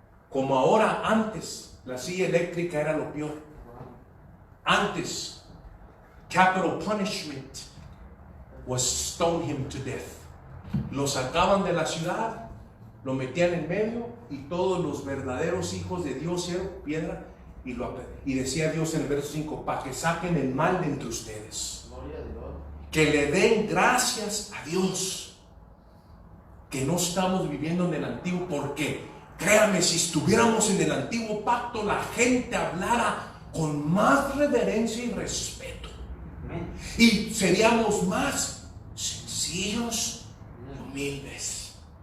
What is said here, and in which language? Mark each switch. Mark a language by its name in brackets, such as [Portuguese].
[Spanish] Como ahora, antes la silla eléctrica era lo peor. [English] Antes, capital punishment was stone him to death. [Spanish] Lo sacaban de la ciudad, lo metían en medio, y todos los verdaderos hijos de Dios eran piedra, y decía Dios en el verso 5: para que saquen el mal de entre ustedes. Que le den gracias a Dios que no estamos viviendo en el antiguo, porque créame, si estuviéramos en el antiguo pacto, la gente hablara con más reverencia y respeto, y seríamos más sencillos y humildes.